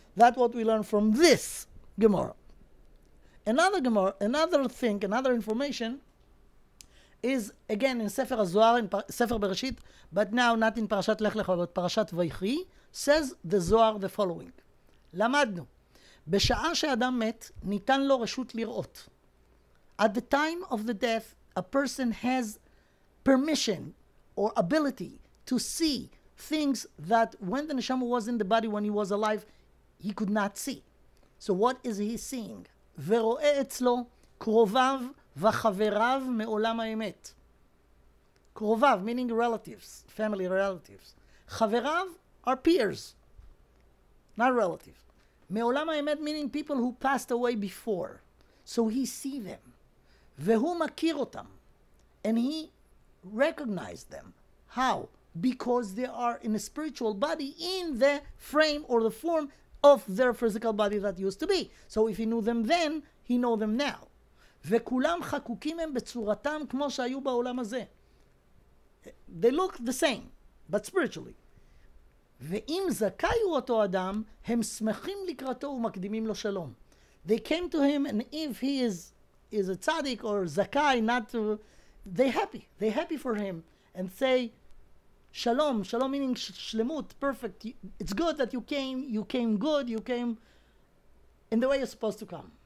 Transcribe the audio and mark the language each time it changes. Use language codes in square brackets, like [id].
[en] That's what we learn from this Gemara. Another thing, another information is again in Sephirah Zohar, in Sefer Bereshit, but now not in Parashat Lech Lecha, but Parashat Vaychi, says the Zohar the following: [he] למדנו, בשעה שאדם מת, ניתן לו רשות לראות. [en] At the time of the death, a person has permission or ability to see things that when the Neshama was in the body, when he was alive, he could not see. So what is he seeing? [he] ורואה אצלו קרוביו וחבריו מעולם האמת. [en] קרוביו, meaning relatives, family relatives. חבריו are peers, not relatives. [he] מעולם האמת, [en] meaning people who passed away before. So he see them. [he] והוא מכיר אותם. [en] And he recognized them. How? Because they are in a spiritual body in the frame or the form of their physical body that used to be. So if he knew them then, he know them now. [he] וכולם חקוקים הם בצורתם כמו שהיו בעולם הזה. [en] They look the same, but spiritually. [he] ואם זכאי הוא אותו אדם, הם שמחים לקראתו ומקדימים לו שלום. [en] They came to him, and if he is a tzaddik or zakai, not to, they happy for him, and say, Shalom, shalom meaning shlemut, perfect. It's good that you came good, you came in the way you're supposed to come.